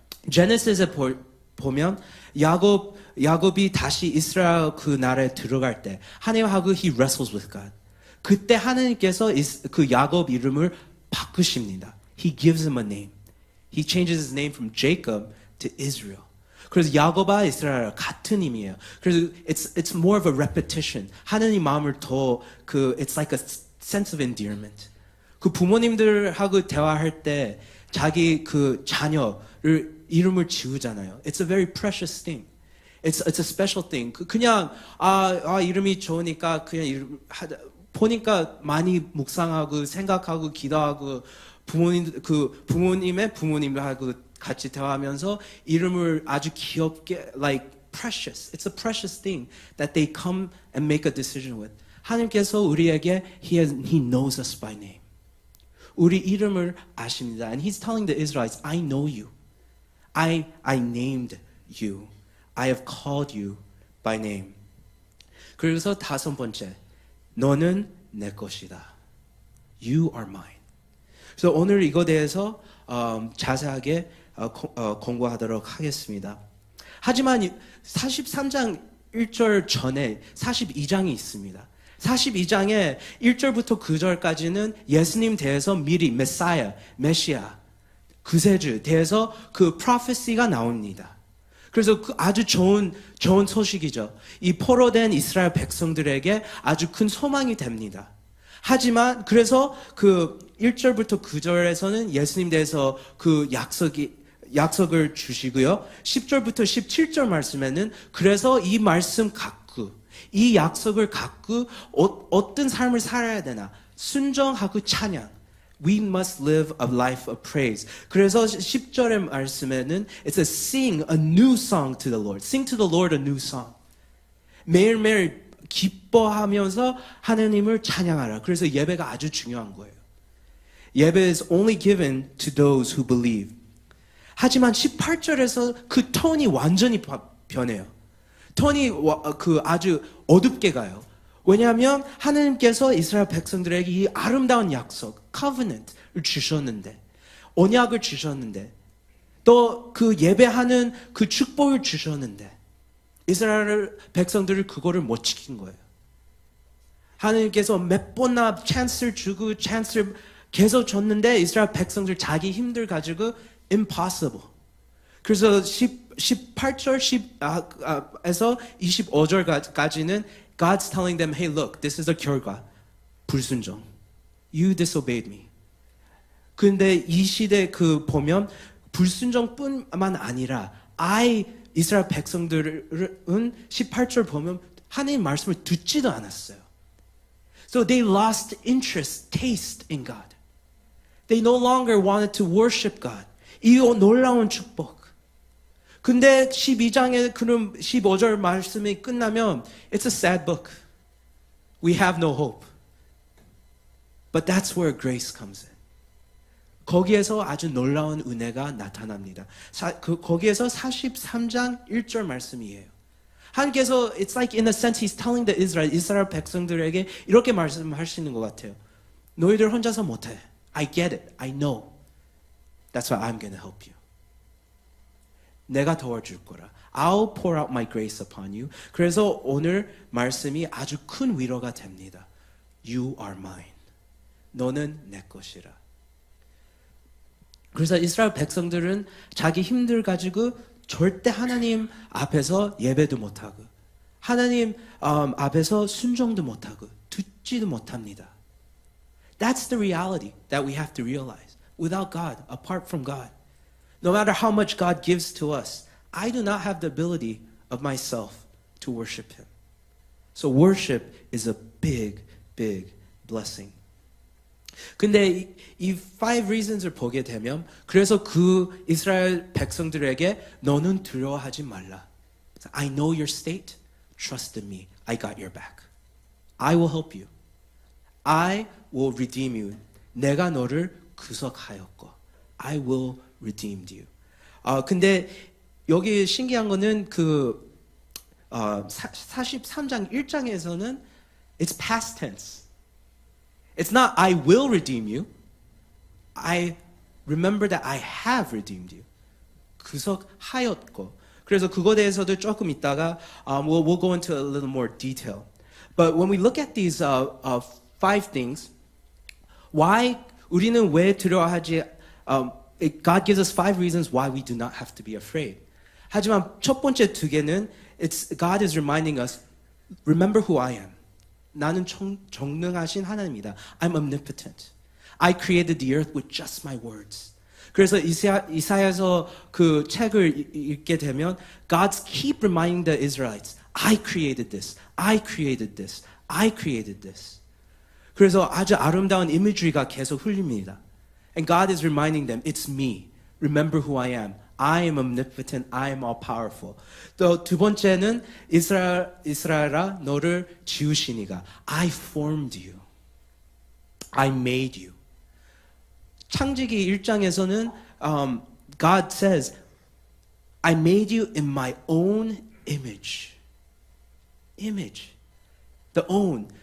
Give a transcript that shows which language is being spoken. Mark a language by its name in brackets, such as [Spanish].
[Korean] 제네시스에 보면 야곱이 다시 이스라엘 그 나라에 들어갈 때 하나님하고 [English] he wrestles with God. [Korean] 그때 하나님께서 그 야곱 이름을 바꾸십니다. [English] He gives him a name. He changes his name from Jacob to Israel. [Korean] 그래서 야곱과 이스라엘 같은 의미예요. 그래서 [English] it's more of a repetition. [Korean] 하나님 마음을 더 [English] it's like a sense of endearment. [Korean] 그 부모님들하고 대화할 때 자기 그 자녀를 이름을 지우잖아요. [English] It's a very precious thing. It's a special thing. [Korean] 그냥 이름이 좋으니까 그냥 이름 보니까 많이 묵상하고 생각하고 기도하고 부모님의 부모님하고 같이 대화하면서 이름을 아주 귀엽게 [English] like precious. It's a precious thing that they come and make a decision with. [Korean] 하나님께서 우리에게 [English] He knows us by name. [Korean] 우리 이름을 아십니다. [English] And He's telling the Israelites, I know you. I named you. I have called you by name. [Korean] 그래서 다섯 번째, 너는 내 것이다. [English] You are mine. [Korean] 그래서 오늘 이거 대해서 자세하게 공부하도록 하겠습니다. 하지만 43장 1절 전에 42장이 있습니다. 42장에 1절부터 9절까지는 예수님 대해서 미리 메시아, 구세주 대해서 그 프로페시가 나옵니다. 그래서 아주 좋은 소식이죠. 이 포로된 이스라엘 백성들에게 아주 큰 소망이 됩니다. 하지만 그래서 그 1절부터 9절에서는 예수님 대해서 그 약속을 주시고요. 10절부터 17절 말씀에는 그래서 이 말씀 갖고 이 약속을 갖고 어떤 삶을 살아야 되나 순종하고 찬양. [English] We must live a life of praise. [Korean] 그래서 10절의 말씀에는 [English] it's a sing a new song to the Lord. Sing to the Lord a new song. [Korean] 매일매일 기뻐하면서 하나님을 찬양하라. 그래서 예배가 아주 중요한 거예요. [English] 예배 is only given to those who believe. [Korean] 하지만 18절에서 그 톤이 완전히 변해요. 톤이 아주 어둡게 가요. 왜냐하면 하나님께서 이스라엘 백성들에게 이 아름다운 약속, covenant을 주셨는데, 언약을 주셨는데, 또 그 예배하는 그 축복을 주셨는데, 이스라엘 백성들을 그거를 못 지킨 거예요. 하나님께서 몇 번이나 찬스를 주고 찬스를 계속 줬는데 이스라엘 백성들 자기 힘들 가지고 impossible. 그래서 18절 에서 25절까지는 [English] God's telling them, hey, look, this is the 결과. 불순종. You disobeyed me. [Korean] 근데 이 시대 보면 불순종뿐만 아니라 이스라엘 백성들은 18절 보면 하나님 말씀을 듣지도 않았어요. [English] So they lost interest, taste in God. They no longer wanted to worship God. [Korean] 이 놀라운 축복. 근데 12장에 그럼 15절 말씀이 끝나면 [English] it's a sad book. We have no hope. But that's where grace comes in. [Korean] 거기에서 아주 놀라운 은혜가 나타납니다. 거기에서 43장 1절 말씀이에요. 하나님께서 [English] it's like in a sense he's telling the [Korean] 이스라엘 백성들에게 이렇게 말씀하시는 것 같아요. 너희들 혼자서 못해. [English] I get it. I know. That's why I'm going to help you. [Korean] 내가 도와줄 거라. [English] I'll pour out my grace upon you. [Korean] 그래서 오늘 말씀이 아주 큰 위로가 됩니다. [English] You are mine. [Korean] 너는 내 것이라. 그래서 이스라엘 백성들은 자기 힘들 가지고 절대 하나님 앞에서 예배도 못하고 하나님 앞에서 순종도 못하고 듣지도 못합니다. [English] That's the reality that we have to realize. Without God, apart from God, no matter how much God gives to us, I do not have the ability of myself to worship Him. So worship is a big, big blessing. [Korean] 근데 이 5 reasons을 보게 되면 그래서 그 이스라엘 백성들에게 너는 두려워하지 말라. [English] I know your state. Trust in me. I got your back. I will help you. I will redeem you. [Korean] 내가 너를 구속하였고. [English] I will redeem you. [Korean] 근데 여기 신기한 거는 그 43장 1장에서는 [English] it's past tense. It's not I will redeem you. I remember that I have redeemed you. [Korean] 구속하였고. 그래서 그거에 대해서도 조금 있다가 [English] we'll go into a little more detail. But when we look at these 5 things, why [Korean] 우리는 왜 두려워하지? [English] God gives us 5 reasons why we do not have to be afraid. [Korean] 하지만 첫 번째 2개는 [English] God is reminding us, remember who I am. [Korean] 나는 전능하신 하나님이다. [English] I'm omnipotent. I created the earth with just my words. [Korean] 그래서 이사야서 그 책을 읽게 되면 [English] God keep reminding the Israelites, I created this. I created this. I created this. [Korean] 그래서 아주 아름다운 이미지가 계속 흘립니다. [English] And God is reminding them, it's me. Remember who I am. I am omnipotent. I am all powerful. [Korean] 또 두 번째는 이스라엘아 너를 지으시니가. [English] I formed you. I made you. [Korean] 창세기 1장에서는 [English] God says, I made you in my own image. Image. The own.